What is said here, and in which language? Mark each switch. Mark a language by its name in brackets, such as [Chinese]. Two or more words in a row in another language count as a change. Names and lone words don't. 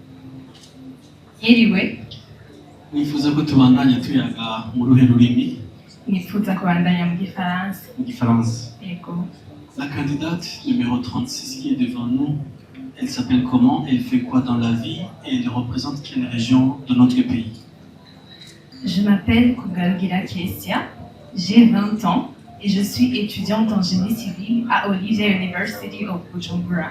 [Rundi] Yiriwe. Nifuza ko tubandanya tuyaga mu ruhe rurimi. nifuza kubandanya mu gifaransa. [French] Différence. [Rundi] Yego. [French] La candidate numéro 36 qui est devant nous, elle s'appelle comment, elle fait quoi dans la vie et elle représente quelle région de notre pays? Je m'appelle Kugarugira Kessia, j'ai 20 ans et je suis étudiante en génie civil à Olivia University of Bujumbura.